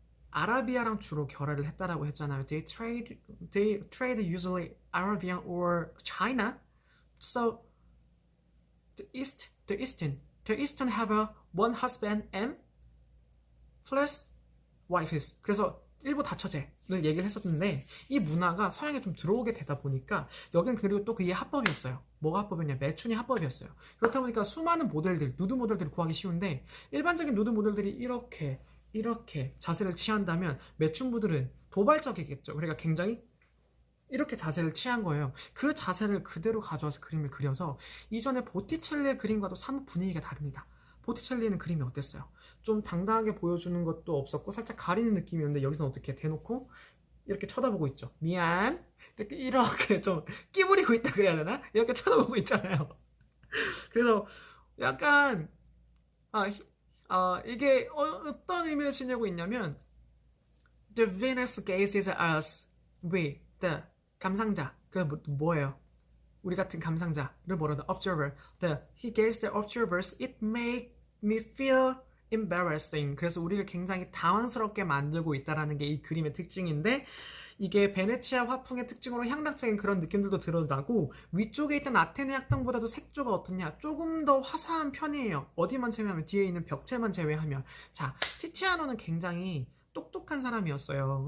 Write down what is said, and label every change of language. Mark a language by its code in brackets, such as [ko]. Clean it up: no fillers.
[ko] 아라비아랑 주로 결합을 했다라고 했잖아요. [en] They trade usually Arabian or China. So the Eastern have a one husband and plus wives. [ko] 그래서 일부 다처제를 얘기를 했었는데 이 문화가 서양에 좀 들어오게 되다 보니까 여긴 그리고 또 그게 합법이었어요. 뭐가 합법이었냐? 매춘이 합법이었어요. 그렇다 보니까 수많은 모델들, 누드 모델들을 구하기 쉬운데 일반적인 누드 모델들이 이렇게 자세를 취한다면 매춘부들은 도발적이겠죠. 그러니까 굉장히 이렇게 자세를 취한 거예요. 그 자세를 그대로 가져와서 그림을 그려서 이전에 보티첼리의 그림과도 사뭇 분위기가 다릅니다. 보티첼리는 그림이 어땠어요? 좀 당당하게 보여주는 것도 없었고 살짝 가리는 느낌이었는데 여기서는 어떻게 대놓고 이렇게 쳐다보고 있죠. 미안. 이렇게 좀 끼부리고 있다 그래야 되나? 이렇게 쳐다보고 있잖아요. 그래서 약간 이게 어떤 의미를 지니고 있냐면 [en] The Venus gazes at us, we, the [ko] 감상자. 그 뭐예요? 우리 같은 감상자를 뭐라도 observer. [en] He gazed at observers. It made me feel embarrassing. [ko] 그래서 우리를 굉장히 당황스럽게 만들고 있다라는 게 이 그림의 특징인데 이게 베네치아 화풍의 특징으로 향락적인 그런 느낌들도 드러나고 위쪽에 있던 아테네 학당보다도 색조가 어떻냐? 조금 더 화사한 편이에요. 어디만 제외하면 뒤에 있는 벽체만 제외하면. 자, 티치아노는 굉장히 똑똑한 사람이었어요.